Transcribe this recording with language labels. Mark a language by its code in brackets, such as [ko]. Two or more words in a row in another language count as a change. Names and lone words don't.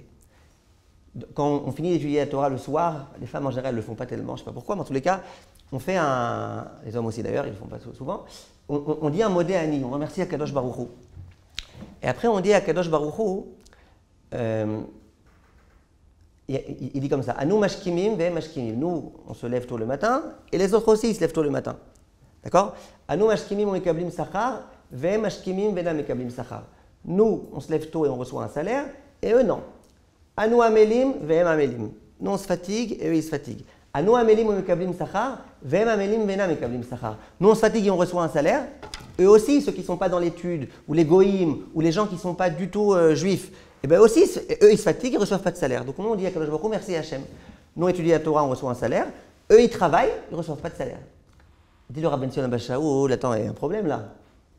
[fr] Quand on finit d'étudier la Torah le soir, les femmes en général ne le font pas tellement, je ne sais pas pourquoi, mais en tous les cas, on fait les hommes aussi d'ailleurs, ils ne le font pas souvent, on dit un [he] מודה אני, [fr] on remercie [he] הקדוש ברוך הוא. [fr] Et après on dit à [he] הקדוש ברוך הוא, [fr] il dit comme ça, [he] אנו משכימים ו משכימים, [fr] nous on se lève tôt le matin, et les autres aussi ils se lèvent tôt le matin. D'accord? [he] אנו משכימים מקבלים שכר, ו משכימים ואינם מקבלים שכר. [fr] Nous, on se lève tôt et on reçoit un salaire, et eux non. [he] אנו עמלים, והם עמלים. [fr] Nous, on se fatigue et eux, ils se fatiguent. [he] אנו עמלים מקבלים שכר, והם עמלים ואינם מקבלים שכר. [fr] Nous, on se fatigue et on reçoit un salaire. Eux aussi, ceux qui ne sont pas dans l'étude, ou les goïms, ou les gens qui ne sont pas du tout juifs, et bien aussi, eux, ils se fatiguent et ne reçoivent pas de salaire. Donc, nous, on dit à [he] קדוש ברוך הוא, [fr] merci Hachem. Nous, on étudie la Torah, on reçoit un salaire. Eux, ils travaillent, ils ne reçoivent pas de salaire. Dit le Rabben Sion Abashaoul, attends, il y a un problème là.